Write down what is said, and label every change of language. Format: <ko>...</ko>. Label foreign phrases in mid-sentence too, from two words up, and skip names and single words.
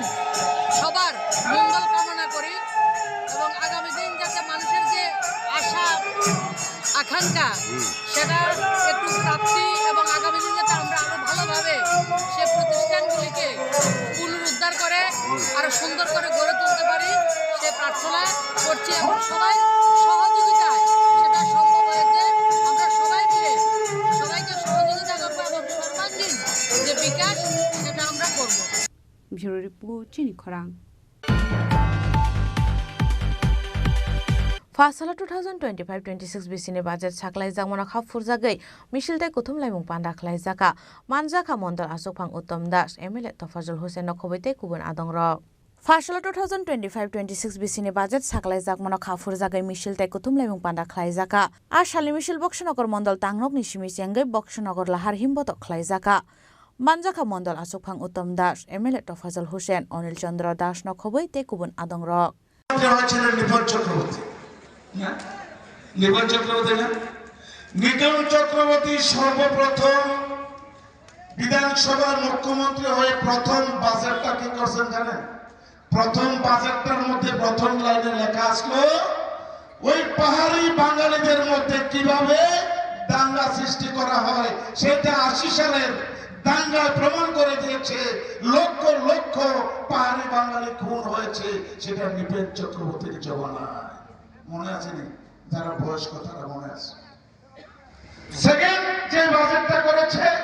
<bn>সবার মঙ্গল কামনা করি এবং আগামী দিন যাতে মানুষের যে আশা আকাঙ্ক্ষা সেটা একটু প্রাপ্তি এবং আগামী দিন যাতে আমরা আরো ভালোভাবে সে প্রতিষ্ঠানগুলিকে পুনরুদ্ধার করে আরো সুন্দর করে গড়ে তুলতে পারি সে প্রার্থনা করছি এবং সবাই সহযোগিতায় সেটা সম্ভব হয়েছে আমরা সবাই মিলে সবাইকে সহযোগিতা করবো এবং সর্বাঙ্গীন যে বিকাশ সেটা আমরা করবো</bn> <en>Bureau Report</en> <trp>Chini Khorang Fasala 2025-26 bisini budget saklai jamona khapfur jagai misiltai kuthum laimung panda khlai jaka manjaka mondal asokphang uttam das MLA Tofazul Hussein nokhobaitei kubun adongrok Fasala 2025-26 bisini budget saklai jamona khapfur jagai misiltai kuthum laimung panda khlai jaka a shali misil Bokshanogor mondal tangnok ni simi sengai Bokshanogor lahar himboto khlai jaka Manjaka mondal asokphang uttam das MLA Tofazul Hussein Onil Chandra Das nokhobaitei kubun adongrok</trp> <bn>নিগম চক্রবর্তী না নিগম চক্রবর্তী সর্বপ্রথম বিধানসভার মুখ্যমন্ত্রী হয়ে প্রথম বাজেটটা কি করছেন জানেন প্রথম বাজেটটার মধ্যে প্রথম লাইনে লেখা আসলো ওই পাহাড়ি বাঙালিদের মধ্যে কিভাবে দাঙ্গা সৃষ্টি করা হয় সেটা 80 সালের দাঙ্গায় প্রমাণ করে দিয়েছে লক্ষ লক্ষ পাহাড়ি বাঙালি খুন হয়েছে সেটা নিপেন চক্রবর্তীর জমানায় মনে আছে নি যারা বয়স্ক তারা মনে আছে সেকেন্ড যে বাজেটটা করেছে</bn>